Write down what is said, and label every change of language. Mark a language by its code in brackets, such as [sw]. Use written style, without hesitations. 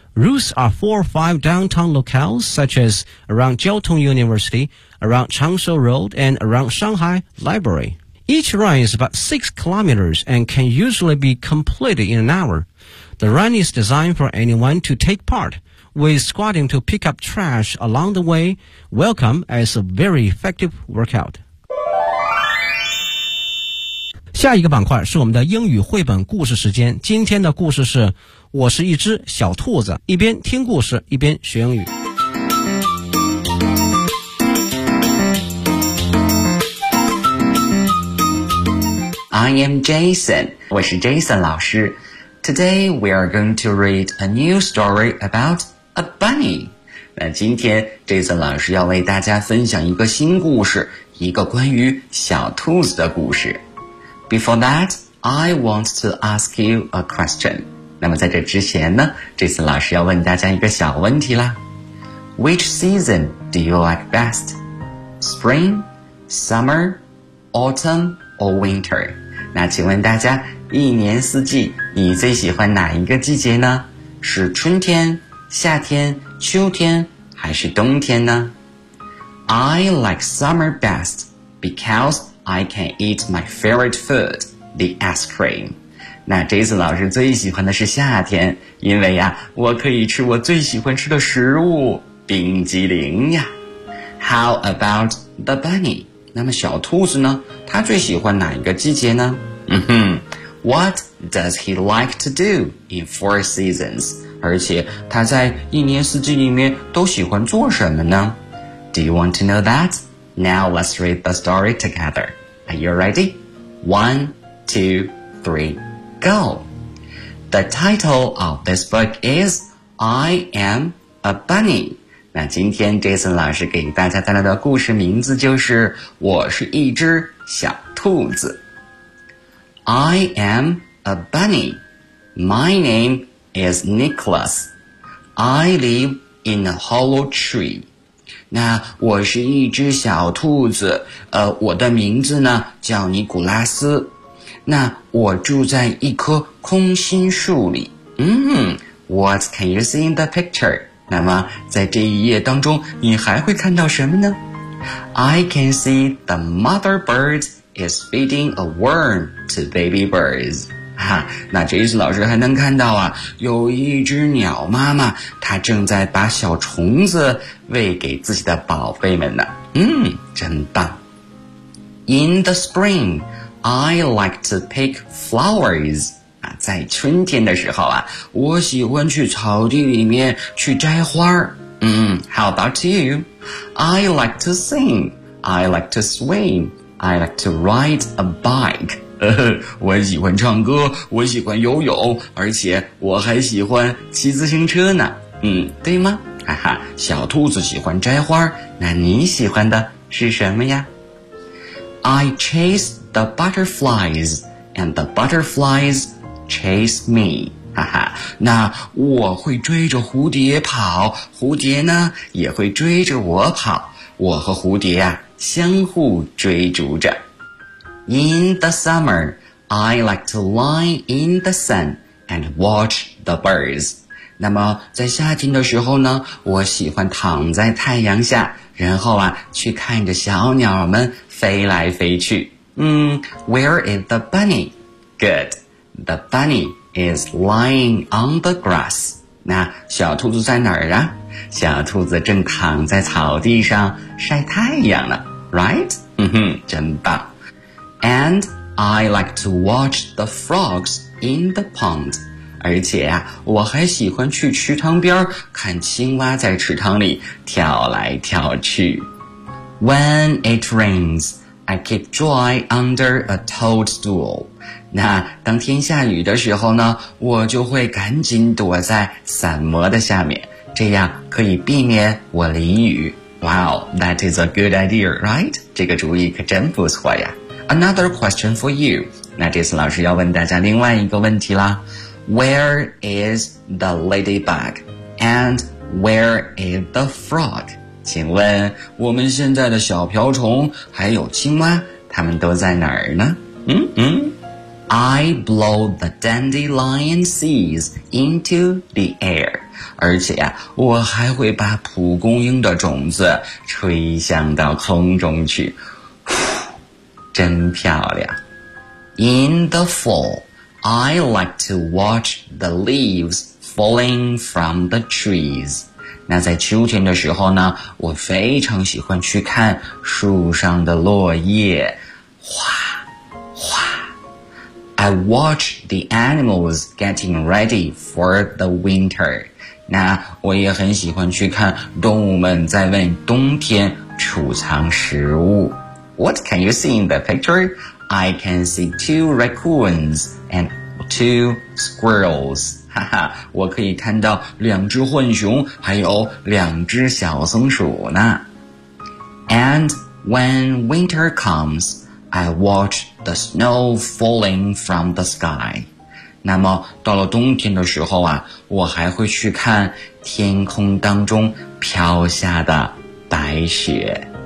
[en] Routes are 4 or 5 downtown locales, such as around Jiao Tong University, around Changshou Road, and around Shanghai Library. Each run is about 6 kilometers and can usually be completed in an hour. The run is designed for anyone to take part, with squatting to pick up trash along the way, welcome as a very effective workout. [zh] 下一个板块是我们的英语绘本故事时间。今天的故事是我是一只小兔子，一边听故事一边学英语。 [en] I am Jason, [zh] 我是 Jason 老师。 [en] Today we are going to read a new story about a bunny. [zh] 那今天 Jason 老师要为大家分享一个新故事，一个关于小兔子的故事。 [en] Before that, I want to ask you a question. [zh] 那么在这之前呢，这次老师要问大家一个小问题啦。 [en] Which season do you like best? Spring, summer, autumn, or winter? [zh] 那请问大家，一年四季，你最喜欢哪一个季节呢？是春天、夏天、秋天，还是冬天呢？ [en] I like summer best because I can eat my favorite food, the ice cream. [zh] 那 Jason 老师最喜欢的是夏天，因为呀，我可以吃我最喜欢吃的食物冰激凌呀。 [en] How about the bunny? [zh] 那么小兔子呢，他最喜欢哪一个季节呢？ [en] What does he like to do in four seasons? [zh] 而且他在一年四季里面都喜欢做什么呢？ [en] Do you want to know that? Now let's read the story together. Are you ready? 1, 2, 3, go! The title of this book is I Am a Bunny. [zh] 那今天 Jason 老师给大家带来的故事名字就是我是一只小兔子。 [en] I am a bunny. My name is Nicholas. I live in a hollow tree. [zh] 那我是一只小兔子，我的名字呢叫尼古拉斯。那我住在一棵空心树里。 [en] What can you see in the picture? [zh] 那么在这一页当中你还会看到什么呢？ [en] I can see the mother birdis feeding a worm to baby birds. [zh] 哈，那Jason老师还能看到啊，有一只鸟妈妈，她正在把小虫子喂给自己的宝贝们呢。真棒。 [en] In the spring, I like to pick flowers. [zh] 啊，在春天的时候啊，我喜欢去草地里面去摘花。 [en] How about you? I like to sing. I like to swim. I like to ride a bike. [zh] 我喜欢唱歌，我喜欢游泳，而且我还喜欢骑自行车呢。对吗？哈哈，小兔子喜欢摘花，那你喜欢的是什么呀？ [en] I chase the butterflies, and the butterflies chase me. 哈哈， [zh] 那我会追着蝴蝶跑，蝴蝶呢，也会追着我跑。我和蝴蝶啊相互追逐着。 [en] In the summer, I like to lie in the sun and watch the birds. [zh] 那么在夏天的时候呢，我喜欢躺在太阳下，然后啊去看着小鸟们飞来飞去。 [en] Where is the bunny? Good. The bunny is lying on the grass. [zh] 那小兔子在哪儿啊？小兔子正躺在草地上晒太阳呢。 [en] Right? [zh] 真棒。 [en] And I like to watch the frogs in the pond. [zh] 而且啊，我还喜欢去池塘边看青蛙在池塘里跳来跳去。 [en] When it rains, I keep dry under a toadstool. [zh] 那当天下雨的时候呢，我就会赶紧躲在伞膜的下面，这样可以避免我淋雨。 [en] Wow, that is a good idea, right? [zh] 这个主意可真不错呀。 [en] Another question for you. [zh] 那这次老师要问大家另外一个问题啦。 [en] Where is the ladybug? And where is the frog? [zh] 请问我们现在的小瓢虫还有青蛙，他们都在哪儿呢？ [en] I blow the dandelion seeds into the air. [zh] 而且啊，我还会把蒲公英的种子吹向到空中去。真漂亮。 [en] In the fall, I like to watch the leaves falling from the trees. [zh] 那在秋天的时候呢，我非常喜欢去看树上的落叶。 [en] I watch the animals getting ready for the winter. [zh] 那我也很喜欢去看动物们在为冬天储藏食物。 [en] What can you see in the picture? I can see two raccoons and two squirrels. [zh] 哈哈，我可以看到两只浣熊，还有两只小松鼠呢。 [en] And when winter comes,I watch the snow falling from the sky. [zh] 那么到了冬天的时候啊，我还会去看天空当中飘下的白雪。